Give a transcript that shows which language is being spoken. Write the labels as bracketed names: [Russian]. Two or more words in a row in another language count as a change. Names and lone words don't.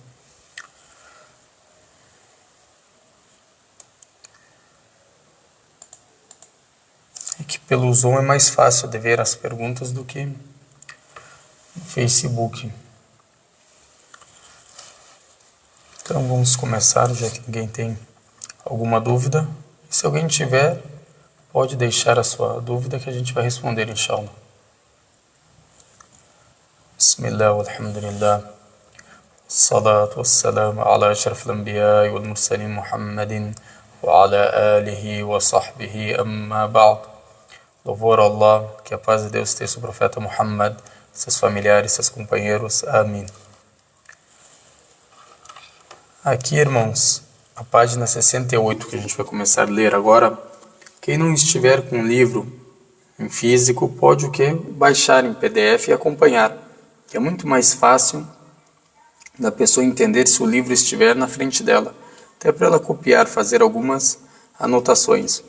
[Portuguese] É que pelo Zoom é mais fácil de ver as perguntas do que no Facebook. Então vamos começar, já que ninguém tem alguma dúvida. E se alguém tiver, pode deixar a sua dúvida que a gente vai responder, [Arabic] إن شاء الله. بسم الله، والحمد لله. الصلاة والسلام على أشرف الأنبياء والمرسلين محمد وعلى آله وصحبه أما بعد. [Portuguese] Louvor a Allah, que a paz de Deus esteja sobre o profeta Muhammad, seus familiares, seus companheiros. Amém. Aqui, irmãos, a página 68, que a gente vai começar a ler agora. Quem não estiver com o livro em físico, pode baixar em PDF e acompanhar, que é muito mais fácil da pessoa entender se o livro estiver na frente dela, até para ela copiar, fazer algumas anotações.